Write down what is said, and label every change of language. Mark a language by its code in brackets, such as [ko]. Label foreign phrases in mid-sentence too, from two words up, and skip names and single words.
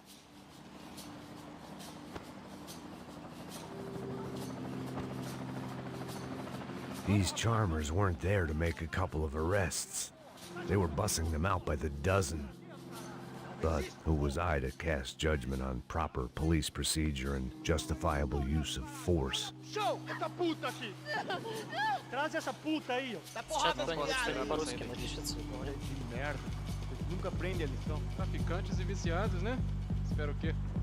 [en] These charmers weren't there to make a couple of arrests. They were bussing them out by the dozen. But who was I to cast judgment on proper police procedure and justifiable use of force? [pt] Show! Essa puta aqui! Traz essa puta aí, ó! Dá porrada no [ru] по-русски напишется. [pt] Que merda! Vocês nunca aprendem a lição. Traficantes e viciados, né? Espero o quê?